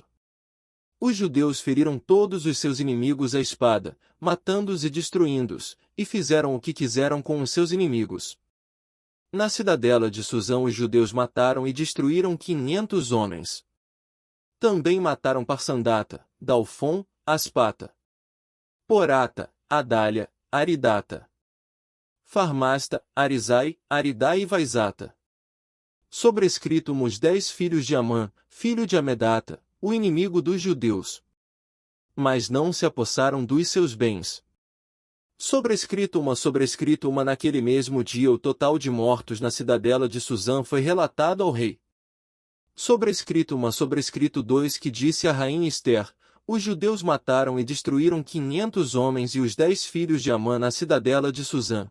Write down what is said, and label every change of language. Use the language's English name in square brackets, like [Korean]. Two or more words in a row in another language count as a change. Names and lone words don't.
[Portuguese] Os judeus feriram todos os seus inimigos à espada, matando-os e destruindo-os, e fizeram o que quiseram com os seus inimigos. Na cidadela de Susã os judeus mataram e destruíram 500 homens. Também mataram Parsandata, Dalfon, Aspata, Porata, Adália, Aridata, Farmasta, Arizai, Aridai e Vaizata. Sobrescrito os 10 filhos de Amã, filho de Amedata, o inimigo dos judeus. Mas não se apossaram dos seus bens. Sobrescrito uma naquele mesmo dia o total de mortos na cidadela de Susã foi relatado ao rei. Sobrescrito 2 que disse a rainha Ester, os judeus mataram e destruíram 500 homens e os 10 filhos de Amã na cidadela de Susã.